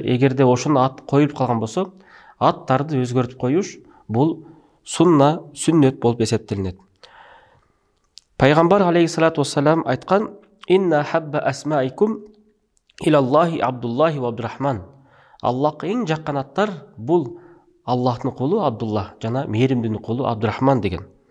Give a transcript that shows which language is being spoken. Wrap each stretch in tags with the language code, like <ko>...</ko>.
<ky>Эгерде ошону ат коюлуп калган болсо, аттарды өзгөртүп коюш бул сунна, сүннөт болуп эсептелинет. Пайгамбар алейхиссалату вассалам айткан:</ky> <ar>«Инна хабба асмаикум илаллахи Абдуллахи ва Абдурахман».</ar> <ky>Аллахка эң жаккан аттар бул Аллахтын кулу Абдуллах жана мээримдүүнүн кулу Абдурахман деген.</ky>